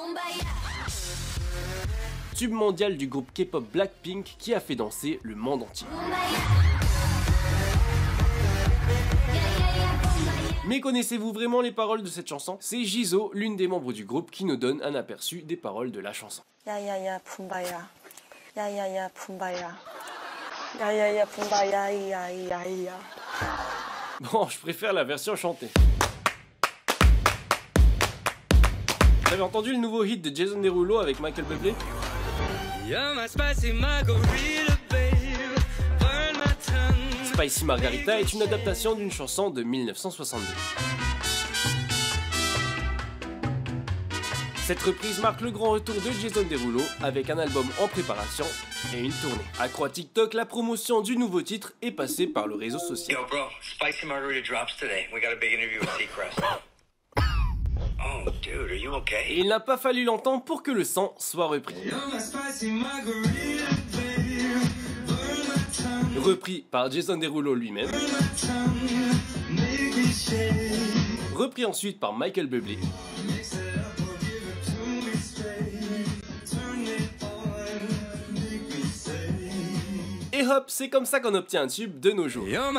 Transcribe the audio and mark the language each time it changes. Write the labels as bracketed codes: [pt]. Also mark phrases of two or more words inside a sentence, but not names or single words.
[fr] Tube mondial du groupe K-pop Blackpink qui a fait danser le monde entier. Mais connaissez-vous vraiment les paroles de cette chanson? C'est Jisoo, l'une des membres du groupe, qui nous donne un aperçu des paroles de la chanson. [ko] 야야야 붐바야 야야야 붐바야 야야야 붐바야 야야야. [fr] Bon, je préfère la version chantée. Vous avez entendu le nouveau hit de Jason Derulo avec Michael Bublé? Spicy Margarita est une adaptation d'une chanson de 1962. Cette reprise marque le grand retour de Jason Derulo avec un album en préparation et une tournée. À croix TikTok, la promotion du nouveau titre est passée par le réseau social. [en] Yo bro, Spicy Margarita drops today. We got a big interview with Seacrest. Oh dude, are you okay? [fr] Et il n'a pas fallu longtemps pour que le sang soit repris. repris par Jason Derulo lui-même, repris ensuite par Michael Bublé, et hop, c'est comme ça qu'on obtient un tube de nos jours.